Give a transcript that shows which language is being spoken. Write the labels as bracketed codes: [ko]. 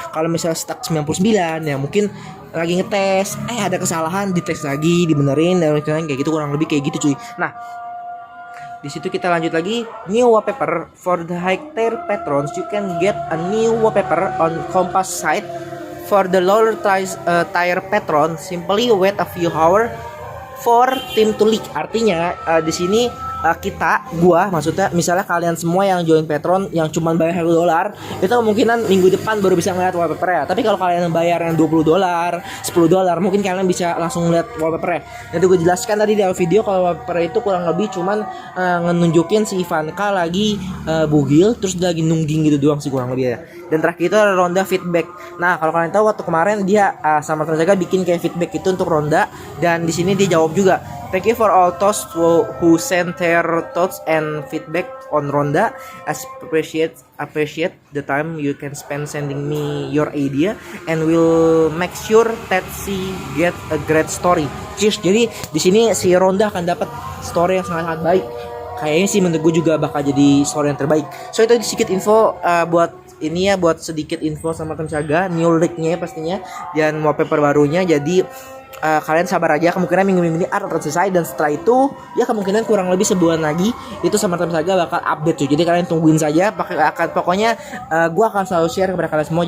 [id] Kalau misalnya stuck 99 ya mungkin lagi ngetes, ada kesalahan, dites lagi, dibenerin, dan kayak gitu, kurang lebih kayak gitu cuy. Nah, di situ kita lanjut lagi, [en] new wallpaper for the high tier patrons. You can get a new wallpaper on Compass site. For the lower tier patron, simply wait a few hours for team to leak. [id] Artinya di sini gua maksudnya misalnya kalian semua yang join Patreon yang cuma bayar $1, itu kemungkinan minggu depan baru bisa ngeliat wallpaper-nya. Tapi kalau kalian bayar yang $20, $10, mungkin kalian bisa langsung lihat wallpaper-nya. Jadi gue jelaskan tadi di awal video kalau wallpaper itu kurang lebih cuman ngenunjukin si Ivanka lagi bugil terus dia lagi nungging gitu doang sih kurang lebih ya. Dan terakhir itu ada ronda feedback. Nah, kalau kalian tahu waktu kemarin dia sama teman jaga bikin kayak feedback itu untuk ronda, dan di sini dia jawab juga. [en] Thank you for all those who sent their thoughts and feedback on ronda. I appreciate the time you can spend sending me your idea, and will make sure that she get a great story. Cheers. [id] Jadi di sini si ronda akan dapat story yang sangat baik. Kayaknya sih menurut gue juga bakal jadi story yang terbaik. So itu sedikit info buat ini ya, buat sedikit info sama Tem Saga, new league-nya pastinya dan wallpaper barunya. Jadi kalian sabar aja, kemungkinan minggu-minggu ini akan selesai, dan setelah itu ya kemungkinan kurang lebih sebulan lagi itu sama Tem Saga bakal update tuh. Jadi kalian tungguin saja, pokoknya gue akan selalu share kepada kalian semua.